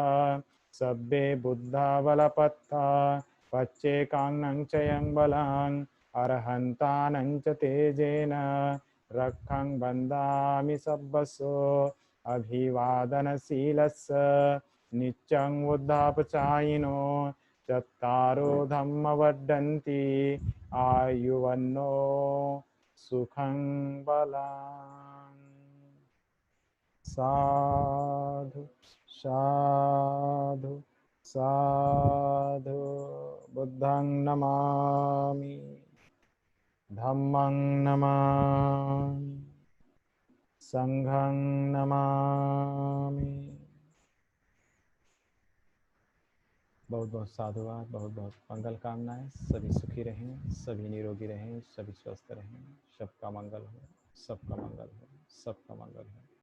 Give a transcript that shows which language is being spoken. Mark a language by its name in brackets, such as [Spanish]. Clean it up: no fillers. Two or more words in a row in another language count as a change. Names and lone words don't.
[Pali] सर्वे बुद्धा बलपत्ता, पच्चेकाङ्नं च यं बलं, अर्हन्तानं च तेजेन रक्षं वन्दामि सर्वस्व। अभिवादनशीलस्य नित्यं वृद्धापचायिनो चत्तारो धम्म वर्धन्ति आयुवन्नो सुखं बलम्। साधु साधु साधु। बुद्धं नमामि, धम्मं नमामि, संघं नमामि। [Hindi] बहुत बहुत साधुवाद, बहुत बहुत मंगल कामनाएं। सभी सुखी रहें, सभी निरोगी रहें, सभी स्वस्थ रहें। सबका मंगल हो, सबका मंगल हो, सबका मंगल हो।